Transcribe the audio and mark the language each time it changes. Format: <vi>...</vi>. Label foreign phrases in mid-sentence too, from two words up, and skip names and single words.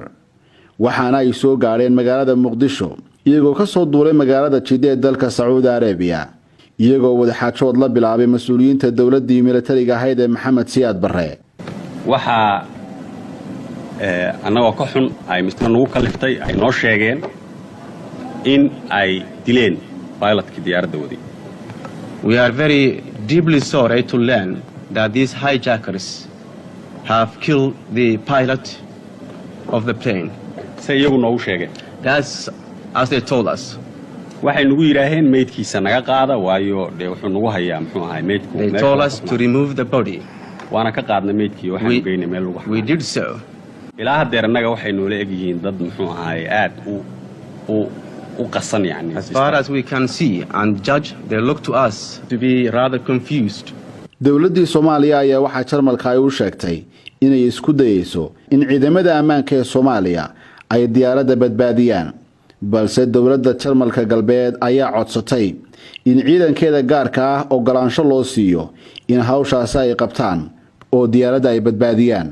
<so>waxaana ay soo gaareen magaalada Muqdisho iyagoo ka soo duulay magaalada Jidda ee dalka Saudi Arabia, iyagoo wadaxaajood la bilaabay mas'uuliyiinta dawladdii militariga ahayd ee Maxamed Siyaad Barre. waxa anagoo ka xun ay misna nagu kaliftay ay noo sheegeen in ay dileen pilotkii diyaaradda waday.</so> <en>We are very deeply sorry to learn that these hijackers have killed the pilot of the plane.</en> <so>se iyagu noogu sheegeen.</so> <en>That's as they told us.</en> <so>waxay nagu yidhaaheen meydkiisa naga qaada waayo dee wuxuu nagu hayaa muxuu ahay meydku.</so> <en>They told us to remove the body.</en> <so>waana ka qaadnay meydkii waxaan geynay meel lagu.</so> <en>We did so.</en> <so>ilaa haddeer annaga waxay noola egyihiin dad muxuu ahay aad u qasan yani.</so> <en>As far as we can see and judge, they look to us to be rather confused.</en> <so>dawladdii Soomaaliya ayaa waxa Jarmalka ay u sheegtay inay isku dayayso in ciidamada ammaanka ee Soomaaliya ay diyaaradda badbaadiyaan, balse dawladda Jarmalka galbeed ayaa codsatay in ciidankeeda gaarka ah ogolaansho loo siiyo in hawshaas ay qabtaan oo diyaaradda ay badbaadiyaan.</so>